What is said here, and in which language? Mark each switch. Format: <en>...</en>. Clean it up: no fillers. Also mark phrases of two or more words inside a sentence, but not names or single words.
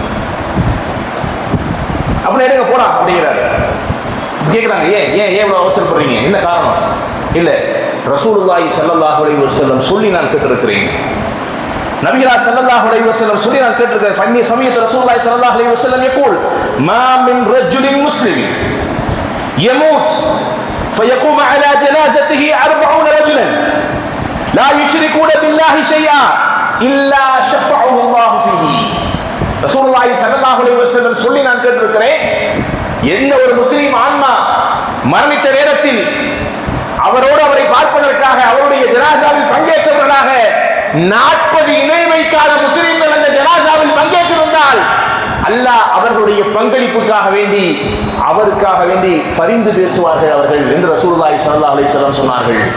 <ta>அப்படி எடுங்க போலாம் அப்படிங்கிறாரு. கேட்குறாங்க, ஏன் இவ்வளவு அவசரப்படுறீங்க, என்ன காரணம்? இல்லை,</ta> <ar>رسول الله صلى الله عليه وسلم</ar> <ta>சொல்லி நான் கேட்டிருக்கிறேன். நபிகளார்</ta> <ar>صلى الله عليه وسلم</ar> <ta>சொல்லி நான் கேட்டிருக்கிறேன்.</ta> <ar>فإني سمعت رسول الله صلى الله عليه وسلم يقول ما من رجل مسلم يموت فيقوم على جنازته 40 رجلا لا يشركون بالله شيئا إلا شفعه الله فيه. رسول الله صلى الله عليه وسلم</ar> <ta>சொல்லி நான் கேட்டிருக்கிறேன், எந்த ஒரு முஸ்லிம் ஆன்மா மரணித்த நேரத்தில் அவரோடு அவரை பார்ப்பதற்காக அவருடைய ஜனாசாவில் பங்கேற்றவர்களாக 40 இணை வைக்காத முஸ்லிம்கள் அந்த ஜனாசாவில் பங்கேற்றிருந்தால் அல்லாஹ் அவர்களுடைய பங்களிப்புக்காக வேண்டி அவருக்காக வேண்டி பரிந்து பேசுவார்கள் அவர்கள் என்று</ta> <ar>رسول الله صلى الله عليه وسلم</ar> <ta>சொன்னார்கள்.</ta>